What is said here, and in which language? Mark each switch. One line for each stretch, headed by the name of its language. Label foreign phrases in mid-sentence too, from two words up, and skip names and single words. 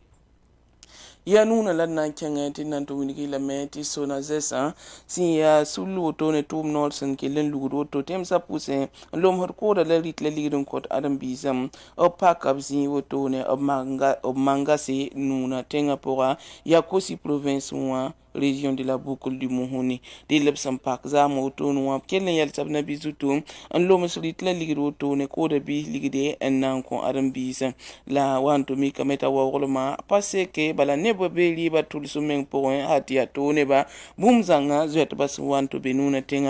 Mossi: ya nuna la d na n kẽngẽ tɩ nan tɩ wilg lame tɩ SONAGES sẽn yaa sul wotone tʋʋm noor sẽn kell n lugd woto tẽmsã pʋsẽ n lomsd koodã la rɩt la ligd n kõt ãdem-biisame b paka b zĩig wotone b mangase nuna tẽngã pʋga yaa kosi province wã
French: région de la boucle du Mouhouni
Mossi: dɩ la b sẽn pak zaam wotone wã b kell n yɛlsa b na-bi zutu n loms rɩt la ligd wotone kooda biis ligde n na n kõ ãdem-biisã la wa n tʋ mikame t'a waoglmã pa seke bala nebã bee rɩɩbã tʋlsm meng pʋgẽ ha tɩ yaa toog nebã bũmb zãnga zoɛtbã sẽn wa n tɩ be nuna tẽngã